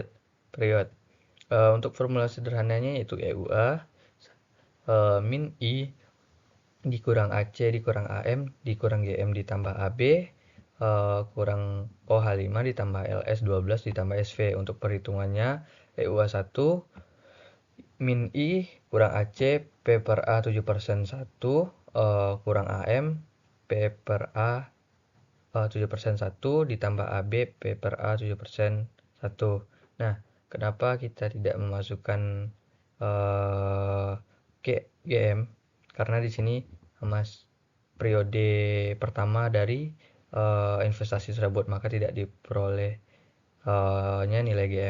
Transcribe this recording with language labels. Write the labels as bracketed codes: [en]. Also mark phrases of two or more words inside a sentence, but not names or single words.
[id] Untuk formula sederhananya yaitu EUA min I dikurang AC dikurang AM dikurang GM ditambah AB kurang OH5 ditambah LS 12 ditambah SV. Untuk perhitungannya EUA 1 min I kurang AC P per A 7% 1 kurang AM P per A 7% 1 ditambah AB P per A 7% 1. Nah, kenapa kita tidak memasukkan GM? Karena di sini periode pertama dari investasi tersebut, maka tidak diperolehnya nilai GM.